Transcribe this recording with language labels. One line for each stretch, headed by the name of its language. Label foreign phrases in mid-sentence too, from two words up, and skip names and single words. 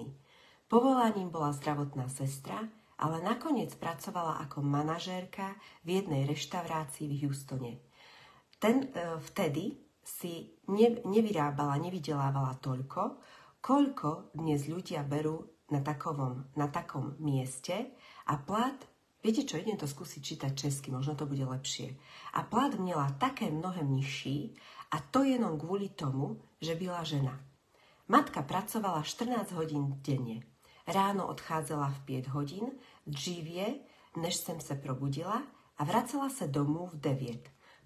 Slovak: Povolaním bola zdravotná sestra, ale nakoniec pracovala ako manažérka v jednej reštaurácii v Houstone. Vtedy si nevydelávala toľko, koľko dnes ľudia berú na takom mieste a plat, viete čo, idem to skúsiť čítať česky, možno to bude lepšie.
Czech: A plat měla také mnohem nižší a to jenom kvôli tomu, že byla žena.
Slovak: Matka pracovala 14 hodín denne. Ráno odchádzala v 5 hodín,
Czech: dříve, než jsem se probudila a vracela se domů v 9.